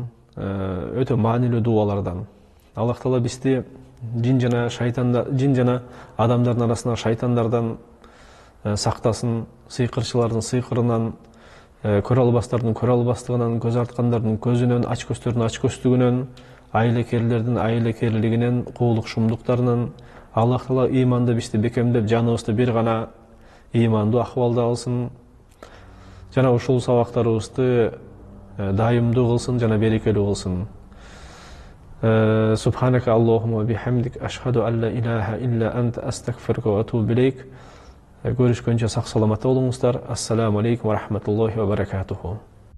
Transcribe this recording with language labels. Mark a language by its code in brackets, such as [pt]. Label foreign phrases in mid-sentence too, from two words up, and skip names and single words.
[ky] Өтө маанилүү дуалардан. Аллах Таала бизди жин жана адамдардын арасында шайтандардан сактасын, сыйкырчылардын сыйкырынан, көрө албастардын көрө албастыгынан, көз арткандардын көзүнөн, ач көздөрдүн ач көздүгүнөн, айлекерлердин айлекерлигинен, куулук шумдуктарынан. Аллах Таала иманды бизди бекемдеп, жаныбызды бир гана имандуу ахвалда алсын. Жана ушул сабактарыбызды дайымдуу кылсын, жана берекелүү кылсын. [ar] سبحانك اللهم وبحمدك أشهد أن لا إله إلا أنت أستغفرك وأتوب إليك. [ky] Көрүшкөнчө сак саламат болуңуздар. [ar] السلام عليكم ورحمة الله وبركاته.